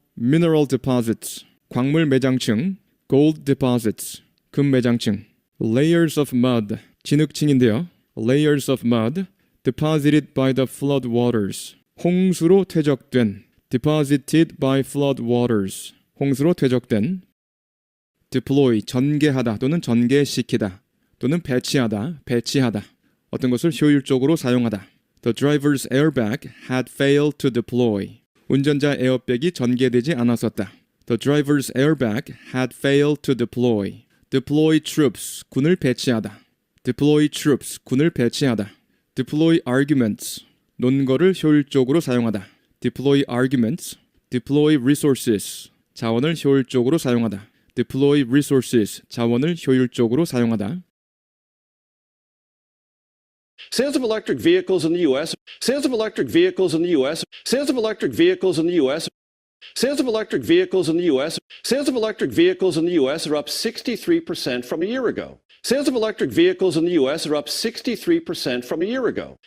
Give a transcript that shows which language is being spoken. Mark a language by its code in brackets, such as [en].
[en] Mineral deposits, 광물 매장층, gold deposits, 금 매장층, layers of mud, 진흙층인데요. layers of mud, deposited by the flood waters, [ko] 홍수로 퇴적된, [en] deposited by flood waters, [ko] 홍수로 퇴적된, deploy, 전개하다 또는 전개시키다 또는 배치하다, 배치하다, 어떤 것을 효율적으로 사용하다. [en] The driver's airbag had failed to deploy. [ko] 운전자 에어백이 전개되지 않았었다. [en] The driver's airbag had failed to deploy. Deploy troops, [ko] 군을 배치하다. [en] Deploy troops, [ko] 군을 배치하다. [en] Deploy arguments, [ko] 논거를 효율적으로 사용하다. [en] Deploy arguments. Deploy resources, [ko] 자원을 효율적으로 사용하다. [en] Deploy resources, [ko] 자원을 효율적으로 사용하다. [en] Sales of electric vehicles in the U.S. Sales of electric vehicles in the U.S. Sales of electric vehicles in the U.S. Sales of electric vehicles in the U.S. Sales of electric vehicles in the U.S. are up 63% from a year ago. Sales of electric vehicles in the U.S. are up 63% from a year ago.